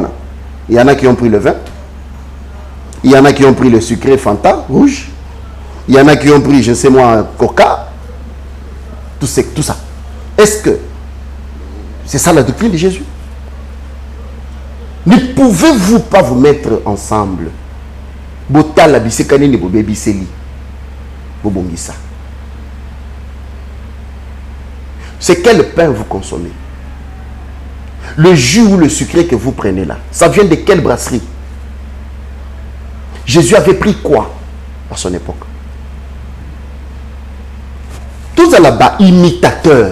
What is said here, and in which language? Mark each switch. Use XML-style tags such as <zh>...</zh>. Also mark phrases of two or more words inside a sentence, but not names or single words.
<fr>Il y en a qui ont pris le vin. Il y en a qui ont pris le sucré Fanta rouge. Il y en a qui ont pris, je ne sais moi, Coca. Tout ça. Est-ce que c'est ça la doctrine de Jésus? Ne pouvez-vous pas vous mettre ensemble?</fr> <ln>Botala bisekani ni bobebiseli. Bobongisa.</ln> <fr>C'est quel pain vous consommez? Le jus ou le sucré que vous prenez là, ça vient de quelle brasserie? Jésus avait pris quoi à son époque? Tous là-bas, imitateurs.</fr>